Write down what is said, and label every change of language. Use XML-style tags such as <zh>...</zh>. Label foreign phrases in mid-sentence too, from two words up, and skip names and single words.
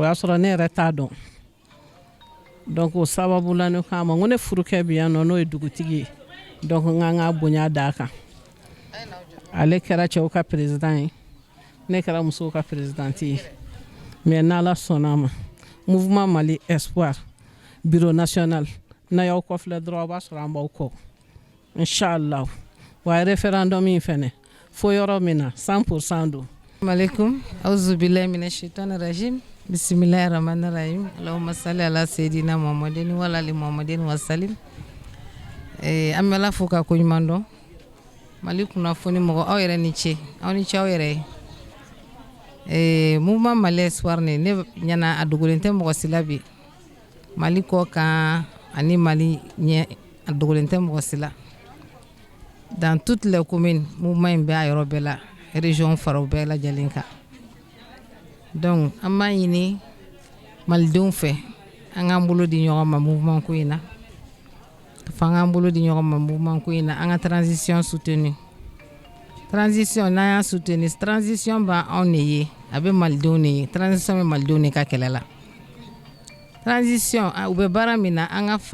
<bm>y'a sɔrɔ ne yɛrɛ t'a dɔn donc o sababu la ne k'a ma ko ne furukɛ bi yan nɔ n'o ye dugutigi ye donc n ka ka bonya d'a kan ale kɛra cɛw ka président ye ne kɛra musow ka présidente ye mais n'Ala sɔnna ma mouvement Mali Espoir</bm> <fr>bureau national</fr> <bm>n'a y'aw kɔfilɛ dɔrɔn a b'a sɔrɔ an b'aw kɔ inchallah wa référendum in fɛnɛ fo yɔrɔ min na 100% don.</bm> <ar>عليكم أعوذ بالله من الشيطان الرجيم بسم الله الرحمن الرحيم اللهم صل على سيدنا محمد وعلى آل محمد وسلم.</ar> <bm>An bɛ Ala fo ka ko ɲuman dɔn Mali kunnafoni mɔgɔ aw yɛrɛ ni ce aw ni ce aw yɛrɛ ye mouvement Mali Espoir ne ɲana a dogolen tɛ mɔgɔ si la bi Mali kɔ kan ani Mali ɲɛ a dogolen tɛ mɔgɔ si la</bm> <fr>dans toutes les communes</fr> <bm>mouvement in bɛ a yɔrɔ bɛɛ la région faraw bɛɛ lajɛlen kan donc an b'a ɲini malidenw fɛ an k'an bolo di ɲɔgɔn ma mouvement ko in na an k'an bolo di ɲɔgɔn ma mouvement ko in na an ka</bm> <fr>transition soutenue</fr> <bm>transition n'an y'a soutenue transition b'anw de ye a bɛ malidenw de ye transition bɛ malidenw de ka kɛlɛ la transition u bɛ baara min na an ka</bm>